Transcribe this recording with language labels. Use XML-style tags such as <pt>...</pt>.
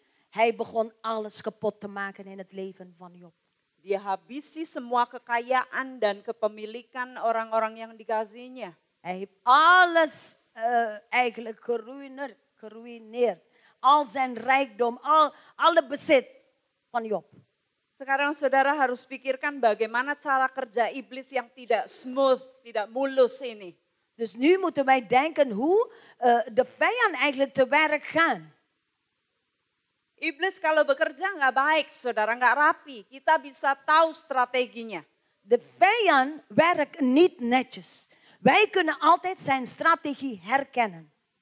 <nl>Hij begon alles kapot te maken in het leven van Job.</nl> <id>Dia habisi semua kekayaan dan kepemilikan orang-orang yang dikasihinya.</id> <nl>Hij heeft alles eigenlijk geruineerd. Al zijn rijkdom, alle bezit van Job.</nl> <id>Sekarang saudara harus pikirkan bagaimana cara kerja iblis yang tidak smooth, tidak mulus ini.</id> <nl>Dus nu moeten wij denken hoe de vijand eigenlijk te werk gaan.</nl> <id>Iblis kalau bekerja nggak baik, saudara, nggak rapi. Kita bisa tahu strateginya.</id> <nl>De vijand werkt niet netjes. Wij kunnen altijd zijn strategie herkennen.</nl>